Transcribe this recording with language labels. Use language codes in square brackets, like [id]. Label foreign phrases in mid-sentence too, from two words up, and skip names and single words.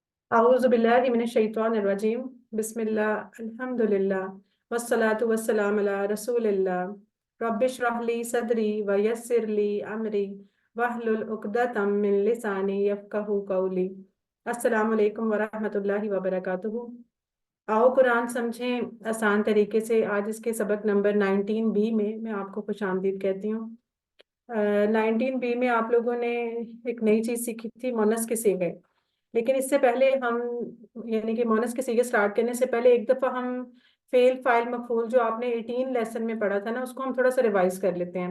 [ar] أعوذ بالله من الشيطان الرجيم بسم الله الحمد لله والصلاة والسلام على رسول الله. رب اشرح لي صدري ويسر لي أمري واحلل عقدة من لساني يفقهوا قولي. السلام عليكم ورحمة الله وبركاته. [hi] आओ कुरान समझें आसान तरीके से। आज इसके सबक नंबर 19 बी में मैं आपको खुशामदीद कहती हूँ। 19 बी में आप लोगों ने एक नई चीज़ सीखी थी, मोनस के सीगे। लेकिन इससे पहले हम, यानी कि मोनस के सीगे स्टार्ट करने से पहले एक दफ़ा हम [ar] فعل فاعل مفعول [hi] जो आपने 18 लेसन में पढ़ा था ना, उसको हम थोड़ा सा रिवाइज कर लेते हैं।